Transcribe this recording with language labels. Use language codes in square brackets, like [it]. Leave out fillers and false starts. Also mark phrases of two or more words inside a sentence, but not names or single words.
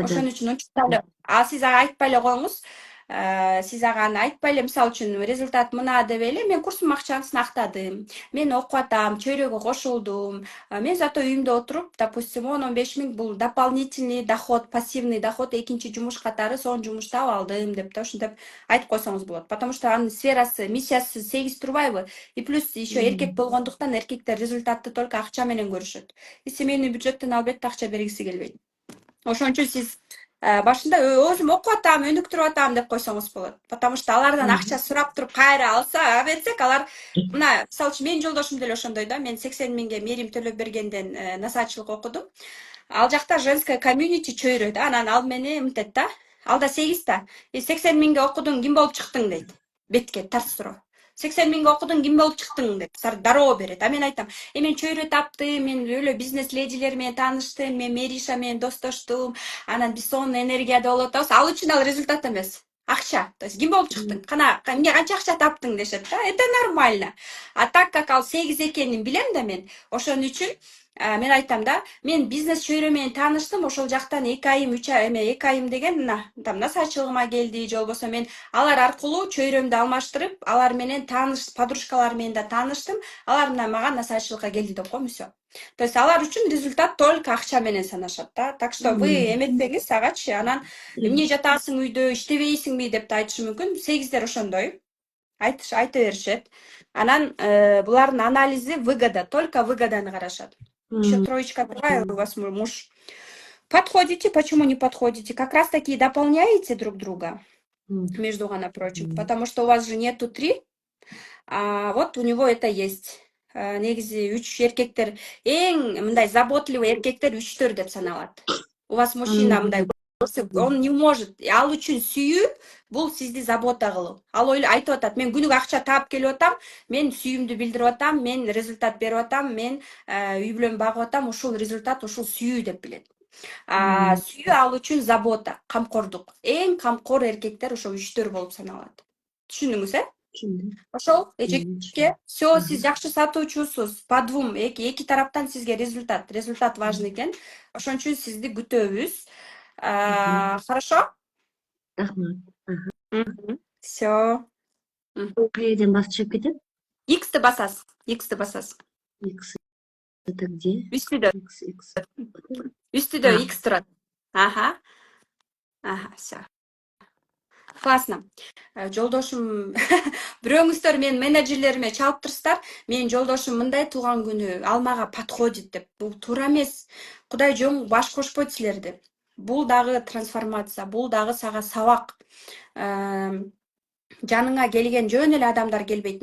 [ky] Ошон үчүн сиз ага айтпай эле коюңуз. Сиз ага аны айтпай эле, мисалы үчүн результат мына деп эле, мен курсумун акчасын актадым, мен окуп атам, чөйрөгө кошулдум, мен зато үйүмдө отуруп, допустим, 10-15 миң бул [ru] дополнительный доход, пассивный доход, [ky] экинчи жумуш катары сонун жумуш таап алдым деп да ушинтип айтып койсоңуз болот. [ru] Потому что [ky] анын сферасы, миссиясы 8 турбайбы? [ru] И плюс еще [ky] эркек болгондуктан эркектер результатты только акча менен көрүшөт. [ru] И семейный [ky] бюджеттен албетте акча бергиси келбейт. Ошон үчүн сиз башында өзүм окуп атам, өнүктүрүп атам деп койсоңуз болот. [ru] Потому что [ky] алардан акча сурап туруп кайра алса берсек, алар мына мисалы үчүн менин жолдошум деле ошондой да. Мен 80 миңге Мерим Төлөбергенден насаатчылык окудум. Ал жакта [ru] женская комьюнити [ky] чөйрө да. Анан ал мени мынтет да. Алда 8 да. 80 миңге окудуң, ким болуп чыктың дейт. Бетке тарс суроо. 80 миңге окудуң, ким болуп чыктың деп дароо берет. Мен айтам, мен чөйрө таптым, мен өлө бизнес ледилер менен тааныштым, мен Мериша менен достоштум, анан биз сонун энергияда болуп атабыз. Ал үчүн ал результат эмес. Акча. [ru] То есть [ky] ким болуп чыктың? Эмне канча акча таптың дешет да. [ru] Это нормально. [ky] А так как ал 8 экенин билем да мен, ошон үчүн мен айтам да, мен бизнес чөйрө менен тааныштым, ошол жактан 2 айым, 3 айым, 2 айым деген там насаатчылыгыма келди, же болбосо мен алар аркылуу чөйрөмдү алмаштырып, алар менен подружкалар менен да тааныштым, алар мына мага насаатчылыкка келди деп коем, [ru] всё. То есть [ky] алар үчүн результат только акча менен санашат да. [ru] Так что вы [ky] эметпеңиз агачы, анан эмне жатасың үйдө, иштебейсиңби деп айтышы мүмкүн. 8дер ошондой. Айта беришет. Анан булардын анализи выгода, только выгоданы карашат. [ru] Еще троечка другая, у вас муж. Подходите, почему не подходите? Как раз таки дополняете друг друга, между прочим, потому что у вас же нету 3, а вот у него это есть. [ky] Негизи 3 эркектер, эң мындай заботливый эркектер 3төр деп саналат. [ru] У вас мужчина мындай, он не может, [ky] ал үчүн сүйүү бул сизди забота кылуу. Ал айтып атат, мен күнүгө акча таап келип атам, мен сүйүүмдү билдирип атам, мен результат берип атам, мен үй бүлөмдү багып атам, ушул результат, ушул сүйүү деп билет. Сүйүү ал үчүн забота, камкордук. Эң камкор эркектер ошо 3төр болуп саналат. Түшүндүңүз, Түшүндүм. Ошол Түшүндүм. эжеке все, Ага. сиз жакшы сатуучусуз. [ru] По двум [ky] эки тараптан сизге результат важный экен. Ошон үчүн сизди күтөбүз. Рахмат. [ru] Хорошо? [ky] Рахмат. Ага. [ru] Все. [ky] Каерден басып чыгып кетет? X'ти басасыз. X'ти басасыз. [ru] Икс это где? [ky] Үстүдө. Икс. Үстүдө А, X турат. Ага. Ага, [ru] все. Классно. [ky] Жолдошум бирөөңүздөр менин менеджерлериме чалып турсуздар. Менин жолдошум мындай туулган күнү ал мага подходит деп. Бул туура эмес. Кудай жөн баш кошпойт силерди. Бул дагы трансформация, бул дагы сага сабак. Жаныңа келген жөн эле адамдар келбейт.